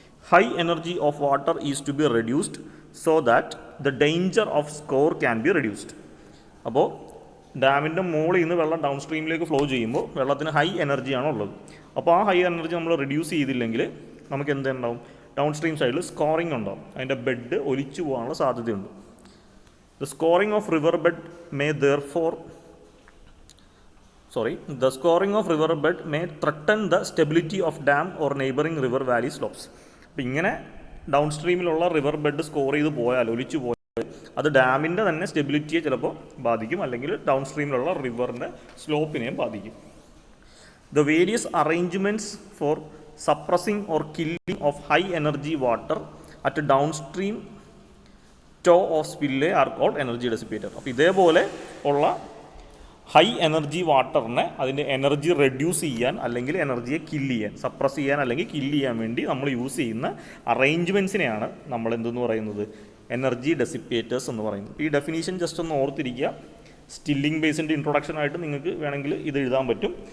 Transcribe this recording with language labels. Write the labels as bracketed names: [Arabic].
[English] High energy of water is to be reduced so that the danger of scour can be reduced. [Malayalam] അപ്പോൾ ഡാമിൻ്റെ മുകളിൽ നിന്ന് വെള്ളം down സ്ട്രീമിലേക്ക് flow ചെയ്യുമ്പോൾ വെള്ളത്തിന് ഹൈ എനർജിയാണ് ഉള്ളത്. അപ്പോൾ ആ ഹൈ എനർജി നമ്മൾ റെഡ്യൂസ് ചെയ്തില്ലെങ്കിൽ നമുക്ക് എന്തുണ്ടാവും, ഡൗൺ സ്ട്രീം സൈഡിൽ സ്കോറിംഗ് ഉണ്ടാവും, അതിൻ്റെ ബെഡ് ഒലിച്ചു പോകാനുള്ള സാധ്യതയുണ്ട്. [English] The scoring of river bed may therefore the scoring of river bed may threaten the stability of dam or neighboring river valley slopes. [Malayalam] അപ്പോൾ ഇങ്ങനെ ഡൗൺ സ്ട്രീമിലുള്ള റിവർ ബെഡ് സ്കോർ ചെയ്ത് പോയാൽ, ഒലിച്ചു പോയാൽ അത് ഡാമിൻ്റെ തന്നെ സ്റ്റെബിലിറ്റിയെ ചിലപ്പോൾ ബാധിക്കും, അല്ലെങ്കിൽ ഡൗൺ സ്ട്രീമിലുള്ള റിവറിൻ്റെ സ്ലോപ്പിനെയും ബാധിക്കും. [English] The various arrangements for suppressing or killing of high energy water at a downstream toe of spillway are called energy dissipator. [Malayalam] അപ്പോൾ ഇതേപോലെ ഉള്ള ഹൈ എനർജി വാട്ടറിനെ അതിൻ്റെ എനർജി റെഡ്യൂസ് ചെയ്യാൻ അല്ലെങ്കിൽ എനർജിയെ കില്ല് ചെയ്യാൻ, സപ്രസ് ചെയ്യാൻ അല്ലെങ്കിൽ കില്ല് ചെയ്യാൻ വേണ്ടി നമ്മൾ യൂസ് ചെയ്യുന്ന അറേഞ്ച്മെൻറ്റ്സിനെയാണ് നമ്മൾ എന്തെന്ന് പറയുന്നത്, എനർജി ഡെസിപ്പേറ്റേഴ്സ് എന്ന് പറയുന്നത്. ഈ ഡെഫിനീഷൻ ജസ്റ്റ് ഒന്ന് ഓർത്തിരിക്കുക. സ്റ്റില്ലിംഗ് ബേസിൻ്റെ ഇൻട്രൊഡക്ഷൻ ആയിട്ട് നിങ്ങൾക്ക് വേണമെങ്കിൽ ഇത് എഴുതാൻ പറ്റും.